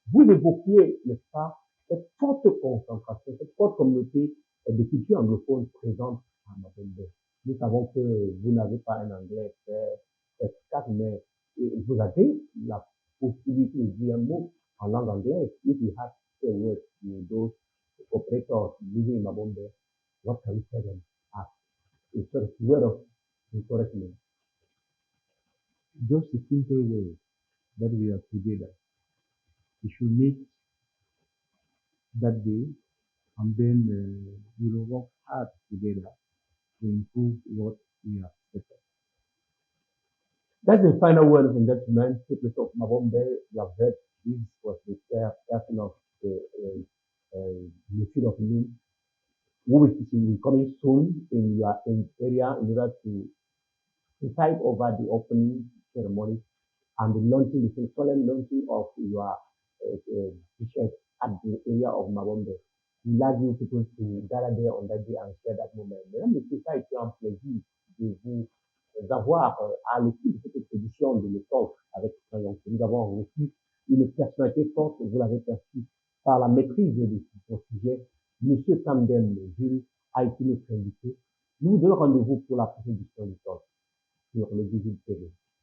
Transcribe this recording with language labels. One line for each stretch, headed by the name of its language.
French: Vous évoquiez, n'est-ce pas, cette forte concentration, cette forte communauté de culture anglophone présente à Mabombe. Nous savons que vous n'avez pas un anglais très efficace, mais vous avez la possibilité de dire un mot en langue anglaise.
English: If you have to say words in those operators living in Mabombe, what can you tell them as a sort of word of encouragement? Just a simple word that we are together. We should meet that day and then we will work hard together to improve what we have set up. That's the final word of engagement. People of Mabombe, you have heard this was the person of the Ministry of Youth, who will be coming soon in your area in order to preside over the opening ceremony and the launching, the solemn launching of your t-shirt at the area of Mabombe. We like you people to gather there on that day and share that moment.
French: Mesdames, Messieurs, ça a été un plaisir de vous avoir à l'équipe de cette expédition de l'époque avec Crayon. Nous avons reçu une personnalité forte, vous l'avez perçu, par la maîtrise de son sujet. Monsieur Camden Jules a été notre invité. Nous vous donnons rendez-vous pour la prochaine édition du talk sur le 18 TV.